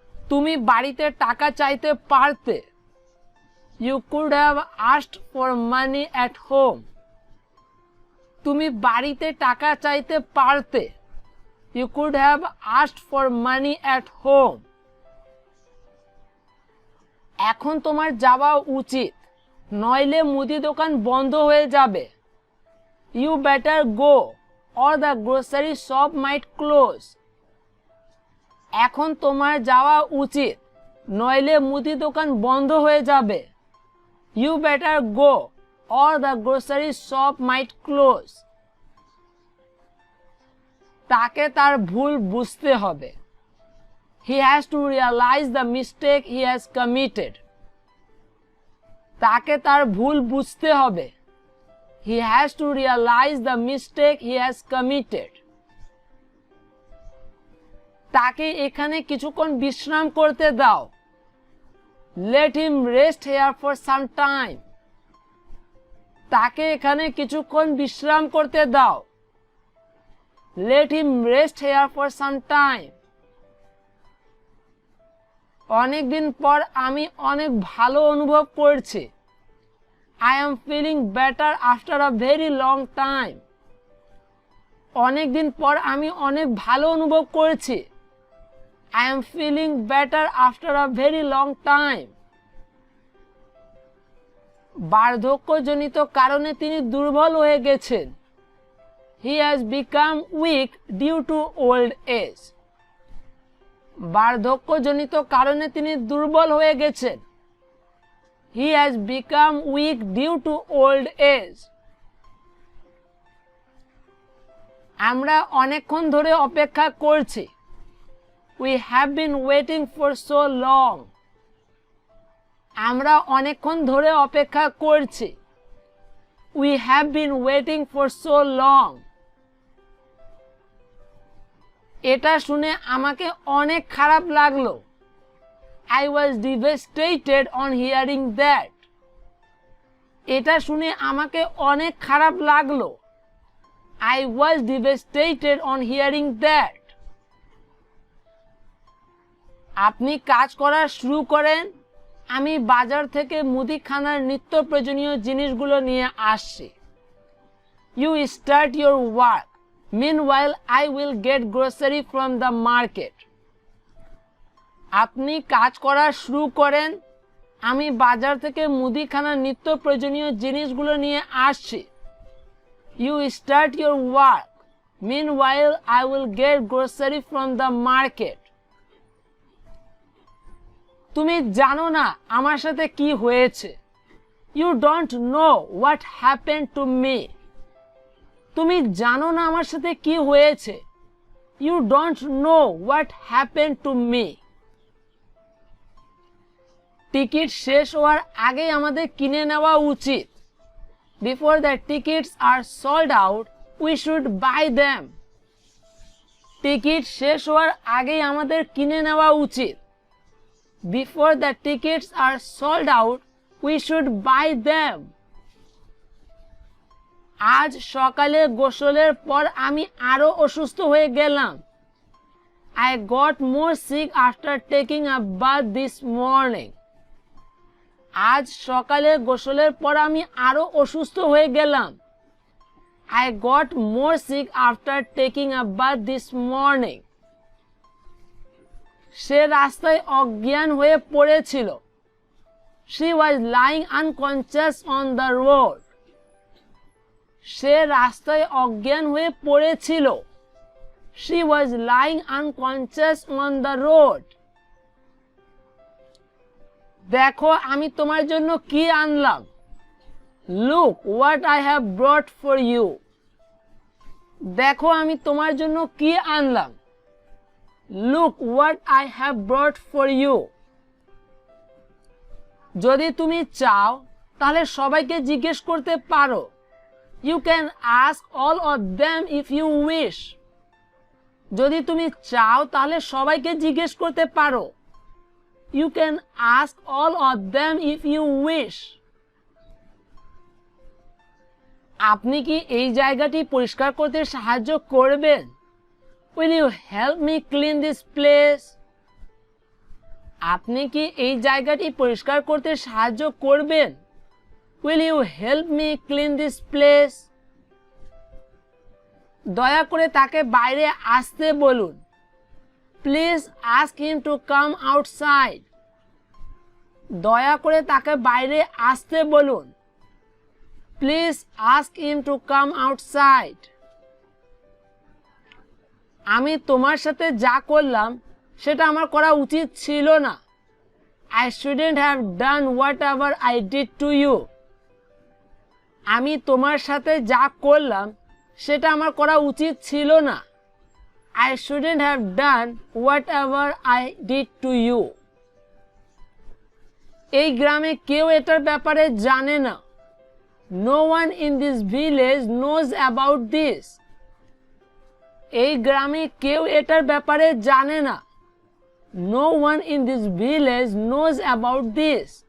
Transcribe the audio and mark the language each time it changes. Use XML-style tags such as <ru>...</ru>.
<bn>তুমি বাড়িতে টাকা চাইতে পারতে।</bn> <en>You could have asked for money at home.</en> <bn>তুমি বাড়িতে টাকা চাইতে পারতে।</bn> <en>You could have asked for money at home.</en> <bn>এখন তোমার যাওয়া উচিত, নইলে মুদি দোকান বন্ধ হয়ে যাবে।</bn> <en>You better go or the grocery shop might close.</en> <bn>এখন তোমার যাওয়া উচিত, নইলে মুদি দোকান বন্ধ হয়ে যাবে।</bn> <en>You better go or the grocery shop might close.</en> <bn>তাকে তার ভুল বুঝতে হবে।</bn> <en>He has to realize the mistake he has committed.</en> <bn>তাকে তার ভুল বুঝতে হবে।</bn> <en>He has to realize the mistake he has committed.</en> <bn>তাকে এখানে কিছুক্ষণ বিশ্রাম করতে দাও।</bn> <en>Let him rest here for some time.</en> <bn>তাকে এখানে কিছুক্ষণ বিশ্রাম করতে দাও।</bn> <en>Let him rest here for some time.</en> <bn>অনেক দিন পর আমি অনেক ভালো অনুভব করছি।</bn> <en>I am feeling better after a very long time.</en> <bn>অনেক দিন পর আমি অনেক ভালো অনুভব করছি।</bn> <en>I am feeling better after a very long time.</en> <bn>বার্ধক্যজনিত কারণে তিনি দুর্বল হয়ে গেছেন।</bn> <en>He has become weak due to old age.</en> <bn>বার্ধক্যজনিত কারণে তিনি দুর্বল হয়ে গেছেন।</bn> <en>He has become weak due to old age.</en> <bn>আমরা অনেকক্ষণ ধরে অপেক্ষা করছি।</bn> <en>We have been waiting for so long.</en> <bn>আমরা অনেকক্ষণ ধরে অপেক্ষা করছি।</bn> <en>We have been waiting for so long.</en> <bn>এটা শুনে আমাকে অনেক খারাপ লাগলো।</bn> <en>I was devastated on hearing that.</en> <bn>এটা শুনে আমাকে অনেক খারাপ লাগলো।</bn> <en>I was devastated on hearing that.</en> <bn>আপনি কাজ করা শুরু করেন, আমি বাজার থেকে মুদিখানার নিত্য প্রয়োজনীয় জিনিসগুলো নিয়ে আসছি।</bn> <en>You start your work. Meanwhile, I will get grocery from the market.</en> <bn>আপনি কাজ করা শুরু করেন, আমি বাজার থেকে মুদিখানার নিত্য প্রয়োজনীয় জিনিসগুলো নিয়ে আসছি।</bn> <en>You start your work. Meanwhile, I will get grocery from the market.</en> <bn>তুমি জানো না আমার সাথে কি হয়েছে।</bn> <en>You don't know what happened to me.</en> <bn>তুমি জানো না আমার সাথে কি হয়েছে।</bn> <en>You don't know what happened to me.</en> <bn>Ticket শেষ হওয়ার আগেই আমাদের কিনে নেওয়া উচিত।</bn> <en>Before the tickets are sold out, we should buy them.</en> <bn>Ticket শেষ হওয়ার আগেই আমাদের কিনে নেওয়া উচিত।</bn> <en>Before the tickets are sold out, we should buy them.</en> <bn>আজ সকালে গোসলের পর আমি আরো অসুস্থ হয়ে গেলাম।</bn> <en>I got more sick after taking a bath this morning.</en> <bn>আজ সকালে গোসলের পর আমি আরো অসুস্থ হয়ে গেলাম।</bn> <en>I got more sick after taking a bath this morning.</en> <bn>সে রাস্তায় অজ্ঞান হয়ে পড়েছিল।</bn> <en>She was lying unconscious on the road.</en> <bn>সে রাস্তায় অজ্ঞান হয়ে পড়েছিল।</bn> <en>She was lying unconscious on the road.</en> <bn>দেখো আমি তোমার জন্য কি আনলাম।</bn> <en>Look what I have brought for you.</en> <bn>দেখো আমি তোমার জন্য কি আনলাম।</bn> <en>Look what I have brought for you.</en> <bn>যদি তুমি চাও তাহলে সবাইকে জিজ্ঞেস করতে পারো।</bn> <en>You can ask all of them if you wish.</en> <bn>যদি তুমি চাও তাহলে সবাইকে জিজ্ঞেস করতে পারো।</bn> <en>You can ask all of them if you wish.</en> <bn>আপনি কি এই জায়গাটি পরিষ্কার করতে সাহায্য করবেন?</bn> <en>Will you help me clean this place?</en> <bn>আপনি কি এই জায়গাটি পরিষ্কার করতে সাহায্য করবেন?</bn> <en>Will you help me clean this place?</en> <bn>দয়া করে তাকে বাইরে আসতে বলুন।</bn> <en>Please ask him to come outside.</en> <bn>দয়া করে তাকে বাইরে আসতে বলুন।</bn> <en>Please ask him to come outside.</en> <bn>আমি তোমার সাথে যা করলাম সেটা আমার করা উচিত ছিল না।</bn> <en>I shouldn't have done whatever I did to you.</en> <bn>আমি তোমার সাথে যা করলাম সেটা আমার করা উচিত ছিল না।</bn> <en>I shouldn't have done whatever I did to you.</en> <bn>এই গ্রামে কেউ এটার ব্যাপারে জানে না।</bn> <en>No one in this village knows about this.</en> <bn>এই গ্রামে কেউ এটার ব্যাপারে জানে না।</bn> <en>No one in this village knows about this.</en>